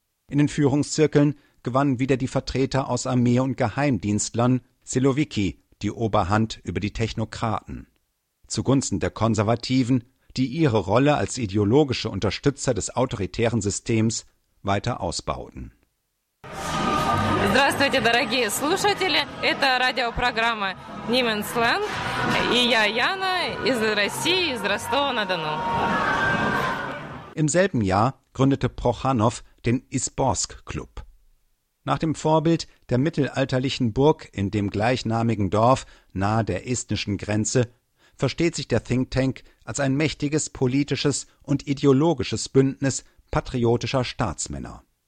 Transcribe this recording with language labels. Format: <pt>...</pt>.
<de>In den Führungszirkeln gewannen wieder die Vertreter aus Armee und Geheimdienstlern, Siloviki, die Oberhand über die Technokraten. Zugunsten der Konservativen, die ihre Rolle als ideologische Unterstützer des autoritären Systems weiter ausbauten.</de> <ru>Здравствуйте, дорогие слушатели. Это радиопрограмма Niemandsland. И я Яна из России, из Ростова-на-Дону.</ru> <de>Im selben Jahr gründete Prochanow den Isborsk-Club. Nach dem Vorbild der mittelalterlichen Burg in dem gleichnamigen Dorf nahe der estnischen Grenze versteht sich der Think Tank als ein mächtiges politisches und ideologisches Bündnis patriotischer Staatsmänner.</de>